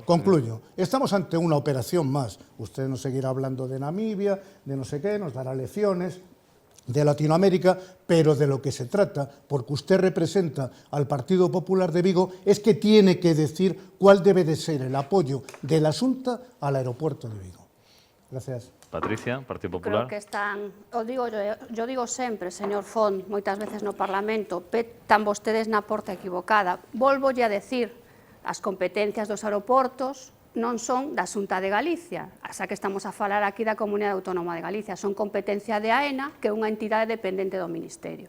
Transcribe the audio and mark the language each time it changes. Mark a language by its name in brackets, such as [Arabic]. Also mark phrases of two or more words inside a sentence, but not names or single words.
[Spanish] concluyo, estamos ante una operación más. Usted nos seguirá hablando de Namibia, de no sé qué, nos dará lecciones de Latinoamérica, pero de lo que se trata, porque usted representa al Partido Popular de Vigo, es que tiene que decir cuál debe de ser el apoyo de la Xunta al aeropuerto de Vigo. Gracias. Patricia, Partido Popular. Creo que están, yo digo [Galician] sempre, señor Font, moitas veces no Parlamento, petan vostedes na porta equivocada. Volvolle a decir, as competencias dos aeroportos non son da Xunta de Galicia, xa que estamos a falar aquí da Comunidade Autónoma de Galicia, son competencia de AENA, que é unha entidade dependente do Ministerio.